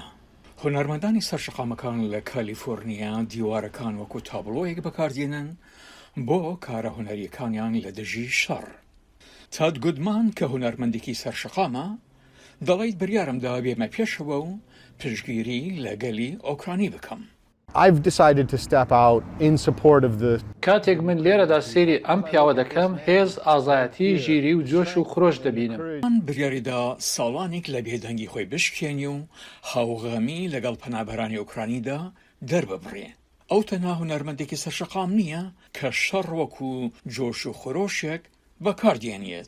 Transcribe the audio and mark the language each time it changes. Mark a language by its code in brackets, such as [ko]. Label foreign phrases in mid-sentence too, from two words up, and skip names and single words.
[ckb] هونەرمەندانی سەرشەقامەکان لە کالیفۆرنیا دیوارەکان وەکو تابلۆیەک بەکاردێنن بۆ کارە هونەریەکانیان لە دژی شەڕ. تاد گودمان کە هونەرمەندێکی سەرشەقامە دەڵێت بڕیارمدا بێمە پێشەوە و پشتگیری لە گەلی ئۆکرانی بکەم. [en] I've decided to step out in support of the [ckb] کاتێک من لێرەدا سێری ئەم پیاوە دەکەم، هێز ئازایەتی ژیری و جۆش و خۆش دەبینم. من بریاریدا ساڵانێک لە بێدەنگی خۆی بشکێنی و هاوغەمی لەگەڵ پەنابەرانی ئۆکرانیدا دەرببڕێ. ئەو تەنها هونەرمەندێکی سەرشەقام نییە کە شەڕ وەکو جۆش و خۆرۆشێک بەکاردێنێت.